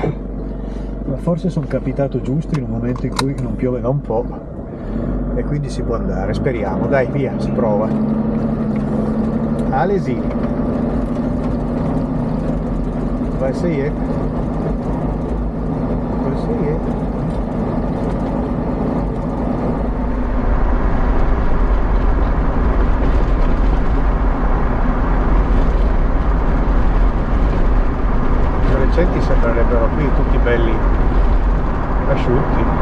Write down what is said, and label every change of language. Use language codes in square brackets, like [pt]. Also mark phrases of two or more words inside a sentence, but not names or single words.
[it] Ma forse sono capitato giusto in un momento in cui non piove da un po' e quindi si può andare, speriamo. Dai, via, si prova. [fr] Allez-y. On va essayer. On va essayer. [it] Sembrerebbero qui tutti belli asciutti.